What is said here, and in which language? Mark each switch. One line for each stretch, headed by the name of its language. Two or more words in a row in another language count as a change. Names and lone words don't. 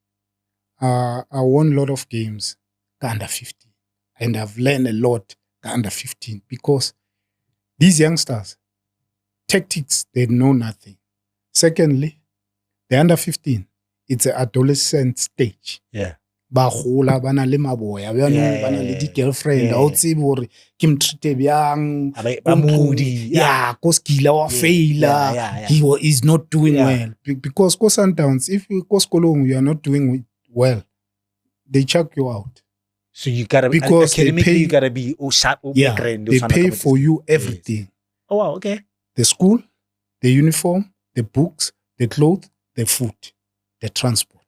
English: I won a lot of games under 15. And I've learned a lot under 15 because these youngsters, tactics, they know nothing. Secondly, the under 15, it's an adolescent stage. Yeah.
Southern Sotho: Ba gola bana le maboya bana le di girlfriend ha o tsebe hore ke mtreat byang ba moody ko skila wa faila
English: he is not doing well because ko Sundowns if you
Southern Sotho: ko skolong
English: you are not doing well they chuck you out. So you gotta be academically you gotta be sharp. They pay for you everything. Yes. Oh wow, okay. The school, the uniform, the books, the clothes, the food, the transport,